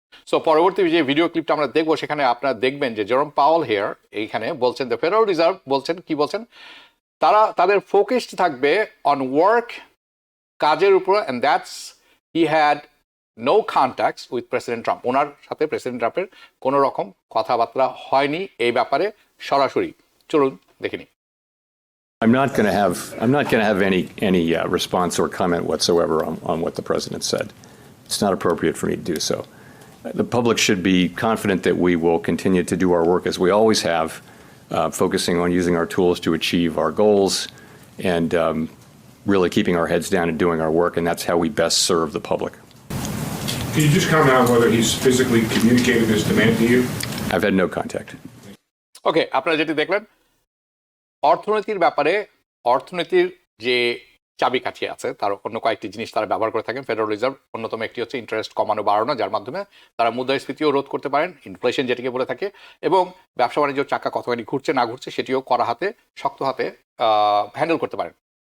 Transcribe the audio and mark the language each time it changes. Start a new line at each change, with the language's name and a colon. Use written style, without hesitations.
Bangla: So পরবর্তী যে video ক্লিপটা আমরা দেখবো সেখানে আপনারা দেখবেন যে জেরোম পাওয়েল হেয়ার এইখানে বলছেন, দ্য ফেডারেল রিজার্ভ বলছেন, কি বলছেন, তাদের ফোকাসড থাকবে
English: on work,
Bangla: কাজের উপর,
English: And that's he had no contacts with president Trump.
Bangla: ওনার সাথে প্রেসিডেন্ট ট্রাম্পের কোনো রকম কথাবার্তা হয়নি এই ব্যাপারে সরাসরি। চলুন দেখে নিই।
English: I'm not going to have any response or comment whatsoever on what the president said. It's not appropriate for me to do so. The public should be confident that we will continue to do our work as we always have, focusing on using our tools to achieve our goals and really keeping our heads down and doing our work, and that's how we best serve the public. Can you just comment on whether he's physically communicated his demand to you? I've had no contact.
Bangla: ওকে, আপনারা যেটি দেখলেন, অর্থনীতির ব্যাপারে অর্থনীতির যে চাবিকাঠি আছে তার অন্য কয়েকটি জিনিস তারা ব্যবহার করে থাকেন ফেডারেল রিজার্ভ। অন্যতম একটি হচ্ছে ইন্টারেস্ট কমানো বাড়ানো, যার মাধ্যমে তারা মুদ্রাস্ফীতিও রোধ করতে পারেন, ইনফ্লেশন যেটিকে বলে থাকে, এবং ব্যবসা বাণিজ্য চাকা কতখানি ঘুরছে না ঘুরছে সেটিও কড়া হাতে শক্ত হাতে হ্যান্ডেল করতে পারেন।